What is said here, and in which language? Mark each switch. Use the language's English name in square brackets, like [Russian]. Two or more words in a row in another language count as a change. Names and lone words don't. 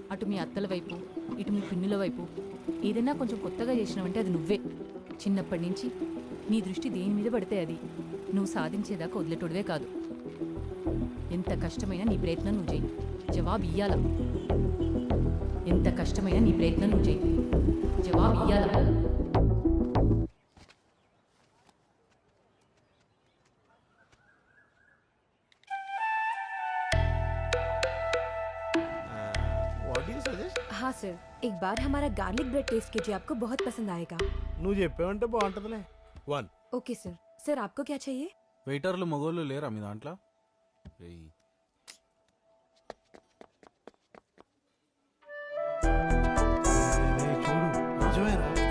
[Telugu] అటు మీ అత్తల వైపు ఇటు మీ పిన్నుల వైపు ఏదైనా కొంచెం కొత్తగా చేసినావంటే అది నువ్వే. చిన్నప్పటి నుంచి నీ దృష్టి దేని మీద పడితే అది నువ్వు సాధించేదాకా వదిలేటోడివే కాదు. ఎంత కష్టమైనా నీ ప్రయత్నం నువ్వు చేయి, జవాబు ఇయ్యాల. ఎంత కష్టమైనా నీ ప్రయత్నం నువ్వు చేయి, జవాబు ఇయ్యాల. [Hindi] हाँ सर, एक बार हमारा [English] garlic bread [Hindi] टेस्ट कीजिए, आपको बहुत पसंद आएगा। [Telugu] నువ్వు చెప్పావంటే బాగుంటుందిలే. 1 [English] OK sir. [Hindi] सर आपको क्या चाहिए? [Telugu] వెయిటర్లు మగోళ్ళు లేరా మీ దాంట్లో? చూడు నిజమేరా.